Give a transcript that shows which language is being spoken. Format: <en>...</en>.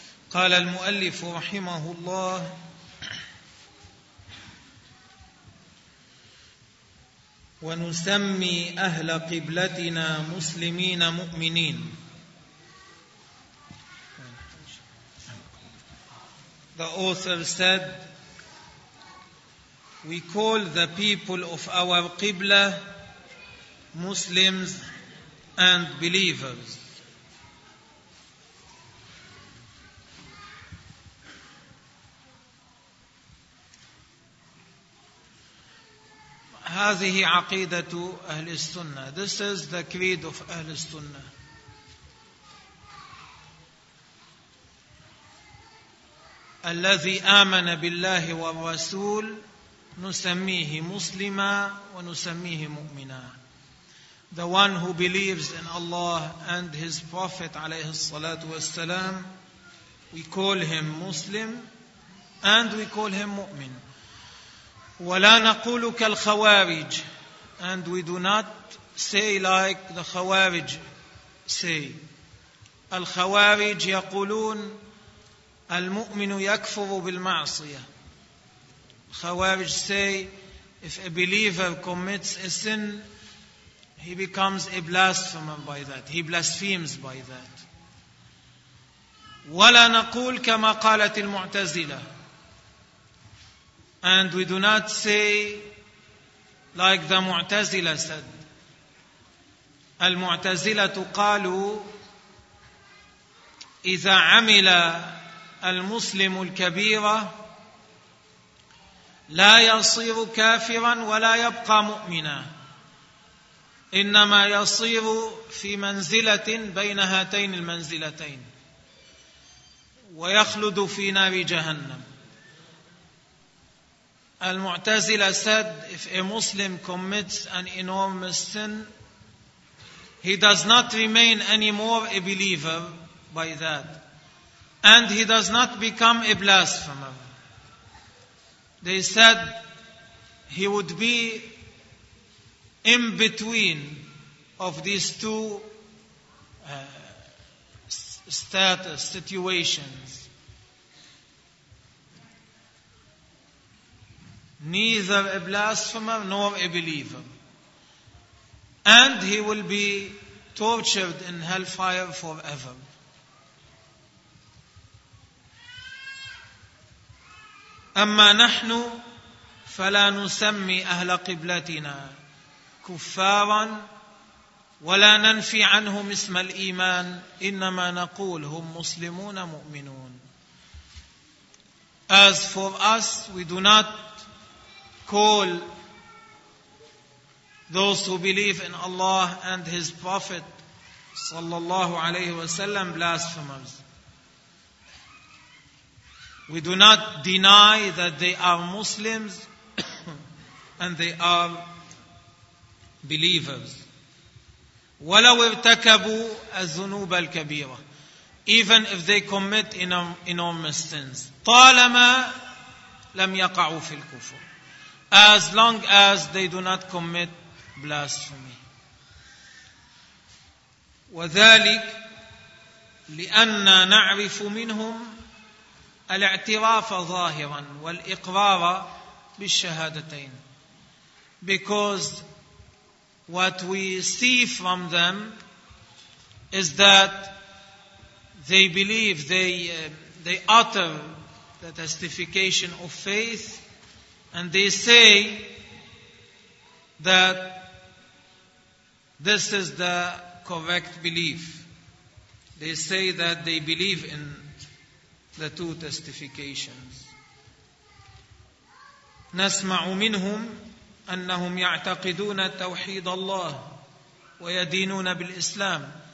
<ar>قال المؤلف رحمه الله: ونسمي أهل قبلتنا مسلمين مؤمنين.</ar> <en>The author said, we call the people of our Qibla Muslims and believers.</en> <ar>هذه عقيدة أهل السنة.</ar> <en>This is the creed of أهل السنة.</en> <ar>الذي آمن بالله والرسول نسميه مسلما ونسميه مؤمنا.</ar> <en>The one who believes in Allah and his prophet</en> <ar>عليه الصلاة والسلام,</ar> <en>we call him Muslim and we call him مؤمن.</en> <ar>ولا نقول كالخوارج,</ar> <en>and we do not say like the خوارج say.</en> <ar>الخوارج يقولون المؤمن يكفر بالمعصية.</ar> <en>الخوارج say if a believer commits a sin, he becomes a blasphemer by that. He blasphemes by that.</en> <ar>ولا نقول كما قالت المعتزلة.</ar> <en>And we do not say like the Mu'tazila said.</en> <ar>المعتزلة قالوا إذا عمل المسلم الكبيرة لا يصير كافرا ولا يبقى مؤمنا, إنما يصير في منزلة بين هاتين المنزلتين ويخلد في نار جهنم.</ar> <en>المعتزلة said, if a Muslim commits an enormous sin, he does not remain anymore a believer by that, and he does not become a blasphemer. They said he would be in between of these two status situations. Neither a blasphemer nor a believer. And he will be tortured in hellfire forever.</en> <ar>أما نحن فلا نسمي أهل قبلتنا كفارا ولا ننفي عنهم اسم الإيمان, إنما نقول هم مسلمون مؤمنون.</ar> <en>As for us, we do not call those who believe in Allah and His Prophet sallallahu alayhi wa sallam blasphemers. We do not deny that they are Muslims and they are believers.</en> <ar>وَلَوْ ارْتَكَبُوا الذُّنُوبَ الْكَبِيرَةِ,</ar> <en>even if they commit enormous sins,</en> <ar>طَالَمَا لَمْ يَقَعُوا فِي الْكُفُرِ,</ar> <en>as long as they do not commit blasphemy.</en> <ar>وذلك لأننا نعرف منهم الاعتراف ظاهرا والإقرار بالشهادتين.</ar> <en>Because what we see from them is that they believe, they utter the testification of faith, and they say that this is the correct belief. They say that they believe in the two testifications.</en> <ar>نسمع منهم أنهم يعتقدون توحيد الله ويدينون بالإسلام.</ar>